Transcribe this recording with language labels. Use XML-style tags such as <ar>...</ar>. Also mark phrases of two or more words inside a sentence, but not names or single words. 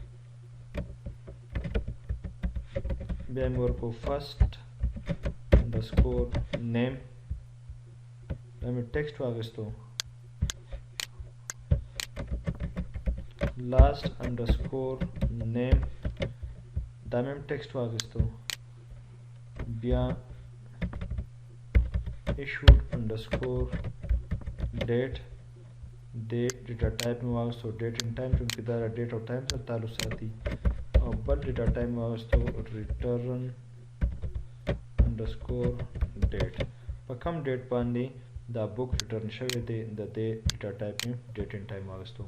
<ps>بیا مې ورکو</ps> <en>first underscore name</en> <ps>بیا مې ټیکسټ واخیستو</ps> <en>last underscore name</en> <ps>دا مې هم ټیکسټ واخیستو بیا</ps> <en>issued underscore date data type</en> <ps>مې واخیستو</ps> <en>date and time</en> <ps>چونکې دا ډیټ او ټایم سره تعلق ساتي او بل</ps> <en>data type</en> <ps>مې واخیستو</ps> <en>return underscore date</en> <ps>په کم ډیټ باندې دا</ps> <en>book return</en> <ps>شوی دی د دې</ps> <en>data type</en> <ps>مې</ps> <en>date and time</en> <ps>واخیستو.</ps>